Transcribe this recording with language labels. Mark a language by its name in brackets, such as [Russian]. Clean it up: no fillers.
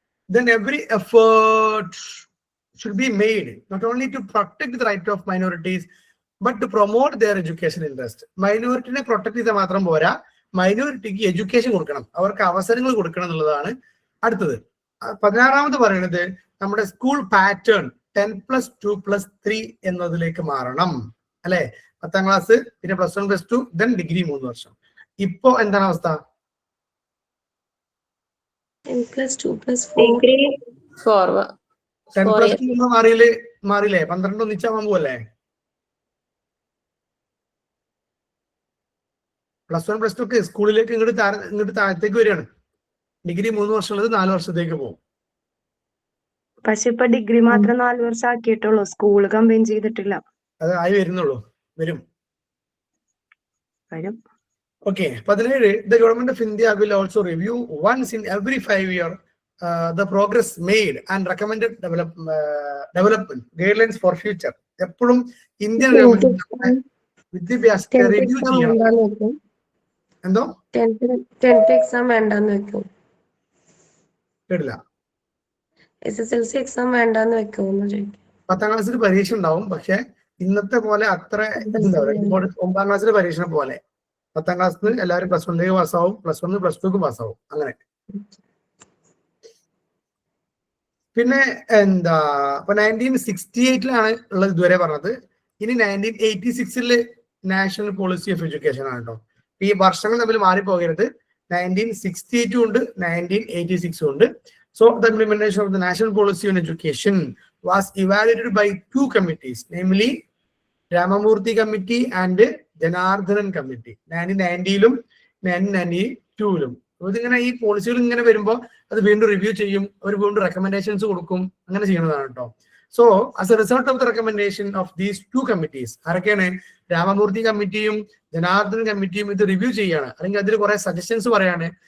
[English] Then every effort should be made not only to protect the right of minorities but to promote their education interest. [Malayalam] മൈനോറിറ്റിനെ protect ചെയ്താൽ മാത്രം പോരാ, മൈനോറിറ്റിക്ക് education കൊടുക്കണം, അവർക്ക് അവസരങ്ങൾ കൊടുക്കണം എന്നുള്ളതാണ് അടുത്തത്. 16ാമത് പറയുന്നത് നമ്മുടെ സ്കൂൾ പാറ്റേൺ 10+2+3 എന്നതിലേക്ക് മാറണം അല്ലെ. 10ാം ക്ലാസ്, പിന്നെ +1 +2, ദെൻ ഡിഗ്രി 3 വർഷം. ഇപ്പോ എന്താണ് അവസ്ഥ? 10+2+4 10+2 മാറിയില്ലേ? 12 ഒന്നിച്ചാവാൻ പോവല്ലേ? +1 +2 ഒക്കെ സ്കൂളിലേക്ക് ഇങ്ങോട്ട് താഴത്തേക്ക് വരികയാണ്. ഡിഗ്രി 3 വർഷമുള്ളത് 4 വർഷത്തേക്ക് പോകും. പക്ഷെ ഇപ്പൊ ഡിഗ്രി മാത്രം 4 വർഷം ആക്കിയിട്ടുള്ളൂ, സ്കൂള് കമ്പൈൻ ചെയ്തിട്ടില്ല. അത് ആയി വരുന്നുള്ളൂ, വരും. [English] Okay, 17. The government of India will also review once in every 5 years the progress made and recommended development guidelines for future. [Malayalam] എപ്പോഴും ഇന്ത്യൻ ഗവൺമെന്റ് വിദ്യാഭ്യാസത്തെ റിവ്യൂ ചെയ്യണം. എന്തോ 10th എക്സാം വേണ്ടെന്ന് വെക്കും, കേട്ടില്ല. SSLC എക്സാം വേണ്ടെന്ന് വെക്കുമെന്ന് ചോദിക്കും. 10ാം ക്ലാസ്സിൽ പരീക്ഷ ഉണ്ടാവും, പക്ഷെ ഇന്നത്തെ പോലെ അത്ര എന്താ പറയുക, 9ാം ക്ലാസ്സിലെ പരീക്ഷ പോലെ 10ാം ക്ലാസ്സിൽ എല്ലാവരും +1 പാസ്സാവും, +1 +2 പാസ്സാവും, അങ്ങനെ. പിന്നെ എന്താ, ഇപ്പൊ 1968 ഉള്ളത് ഇതുവരെ പറഞ്ഞത്. ഇനി 1986 നാഷണൽ പോളിസി ഓഫ് എഡ്യൂക്കേഷൻ ആണ് കേട്ടോ. ഈ വർഷങ്ങൾ തമ്മിൽ മാറിപ്പോകരുത്. 1968 ഉണ്ട്, 1986 ഉണ്ട്. [English] So the implementation of the national policy on education was evaluated by 2 committees, namely Ramamurthy Committee and Janardhanan committee. [Malayalam] 1990-ലും 1992-ലും. ഇതിങ്ങനെ ഈ പോളിസികൾ ഇങ്ങനെ വരുമ്പോൾ അത് വീണ്ടും റിവ്യൂ ചെയ്യും, അവർ വീണ്ടും റെക്കമെൻഡേഷൻസ് കൊടുക്കും, അങ്ങനെ ചെയ്യുന്നതാണ് കേട്ടോ. [English] so as a result of the recommendation of these 2 committees, [Malayalam] ആരൊക്കെയാണ്? രാമമൂർത്തി കമ്മിറ്റിയും ജനാർദ്ദനൻ കമ്മിറ്റിയും ഇത് റിവ്യൂ ചെയ്യാണ്, അല്ലെങ്കിൽ അതിൽ കുറെ സജഷൻസ് പറയാണ്.